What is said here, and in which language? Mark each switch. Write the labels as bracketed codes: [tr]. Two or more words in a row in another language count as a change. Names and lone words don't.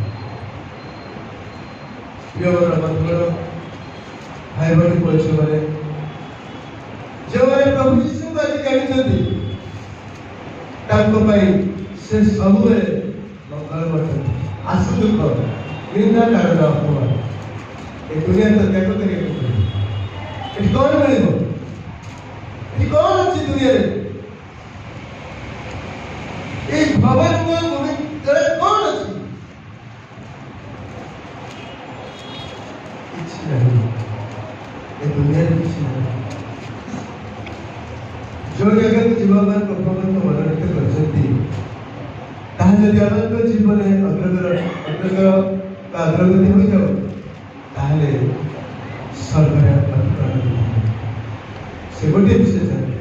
[or] ପ୍ରିୟର ବନ୍ଧୁଗଣ, ଭାଇ ଭଉଣୀ ପୁଅ ଝିଅମାନେ, ଯେଉଁମାନେ ପ୍ରଭୁ ଯୀଶୁଙ୍କୁ ଆଜି ଜାଣିଛନ୍ତି ତାଙ୍କ ପାଇଁ ସେ ସବୁବେଳେ ମଙ୍ଗଳମୟ ଅଟନ୍ତି। ଆଶୁ ଦୁଃଖ ନିନ୍ଦା କାରଣ ଅପମାନ ଏ ଦୁନିଆ ତ ତ୍ୟାଗ କରିବାକୁ ପଡ଼ିବ। ଏଠି କ'ଣ ମିଳିବ? ଏଠି କ'ଣ ଅଛି ଦୁନିଆରେ? [bn] এই ভবের ভূমি কোন আছে? কিছু নাই, এই দুনিয়ার কিছু নাই। [or] ଯେଉଁ ଜାଗାକୁ ଯିବା ପାଇଁ ପ୍ରଭୁଙ୍କ ମନୋନୀତ କରିଛନ୍ତି ତାହା ଯଦି ଆମର ଜୀବନରେ ଅଗ୍ରଗତି ହୋଇଯାଉ ତାହେଲେ ସ୍ୱର୍ଗରେ ସେ ଗୋଟିଏ ବିଷୟ ଜାଣିବେ।